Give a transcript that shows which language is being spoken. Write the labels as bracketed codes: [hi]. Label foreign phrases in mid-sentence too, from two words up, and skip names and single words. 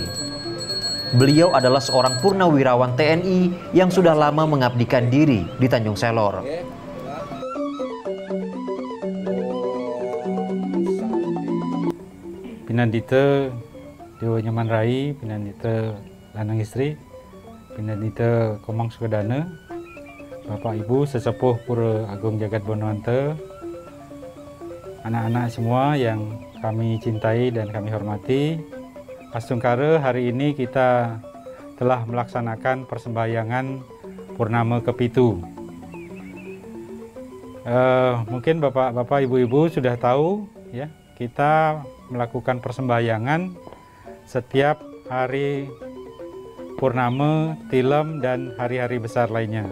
[id] Beliau adalah seorang purnawirawan TNI yang sudah lama mengabdikan diri di Tanjung Selor. Pinandita Dewa Nyoman Rai, Pinandita lanang istri, Pinandita Komang Sukadana, Bapak Ibu sesepuh Pura Agung Jagat Benuanta, anak-anak semua yang kami cintai dan kami hormati. Astungkare, hari ini kita telah melaksanakan persembahyangan Purnama ke-7. Mungkin bapak-bapak, ibu-ibu sudah tahu ya, kita melakukan persembahyangan setiap hari Purnama, Tilem, dan hari-hari besar lainnya.